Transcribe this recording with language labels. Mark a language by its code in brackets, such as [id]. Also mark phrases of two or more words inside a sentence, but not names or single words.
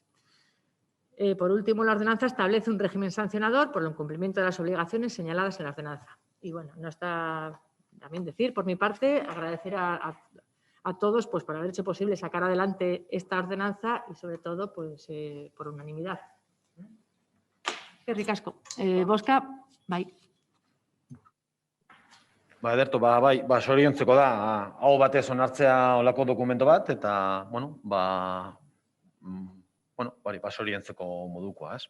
[es] Por último, la ordenanza establece un régimen sancionador por el incumplimiento de las obligaciones señaladas en la ordenanza. Y bueno, no está también decir, por mi parte, agradecer a todos pues, por haber hecho posible sacar adelante esta ordenanza y sobre todo pues, por unanimidad. [eu] Eskerrik asko. Bozka, bai. Ederto, bai, zoriontzeko da, hau batez onartzea olako dokumento bat, eta, zoriontzeko modukoa, ez?